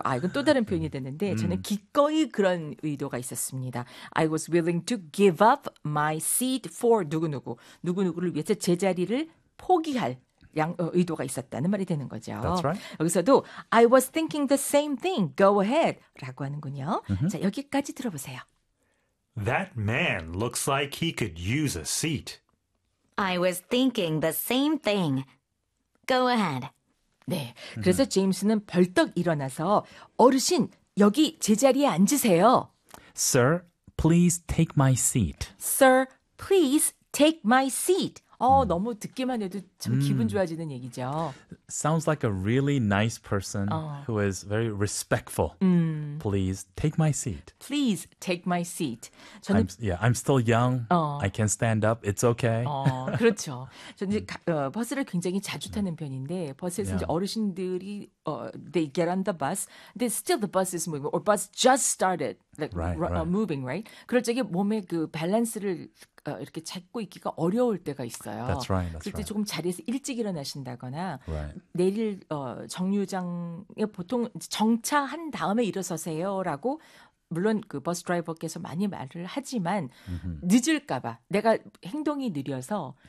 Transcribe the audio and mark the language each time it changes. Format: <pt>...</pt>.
<ko>이건 또 다른 표현이 됐는데 저는 기꺼이 그런 의도가 있었습니다.</ko> <en>I was willing to give up my seat for</en> <ko>누구누구. 누구누구를 위해서 제자리를 포기할 의도가 있었다는 말이 되는 거죠.</ko> <en>That's right.</en> <ko>여기서도</ko> <en>I was thinking the same thing. Go ahead.</en> <ko>라고 하는군요. 자, 여기까지 들어보세요.</ko> <en>That man looks like he could use a seat. I was thinking the same thing. Go ahead.</en> <ko>네, 그래서 제임스는 벌떡 일어나서 어르신, 여기 제자리에 앉으세요.</ko> <en>Sir, please take my seat. Sir, please take my seat.</en> <ko>너무 듣기만 해도 참 기분 좋아지는 얘기죠.</ko> <en>Sounds like a really nice person who is very respectful. Please take my seat. Please take my seat.</en> <ko>저는</ko> <en>I'm still young. I can stand up. It's okay.</en> <ko>그렇죠. 저는 버스를 굉장히 자주 타는 편인데 버스에서 이제 어르신들이</ko> <en>they get on the bus. They still the bus is moving or bus just started. Like moving, right?</en> <ko>그럴 적에 몸의 그 밸런스를 이렇게 찾고 있기가 어려울 때가 있어요.</ko> <en>That's right. That's</en> <ko>그때</ko> <en>right.</en> <ko>조금 자리에서 일찍 일어나신다거나</ko> <en>right.</en> <ko>내일 정류장에 보통 정차한 다음에 일어서세요라고 물론 그 버스 드라이버께서 많이 말을 하지만 늦을까 봐 내가 행동이 느려서</ko>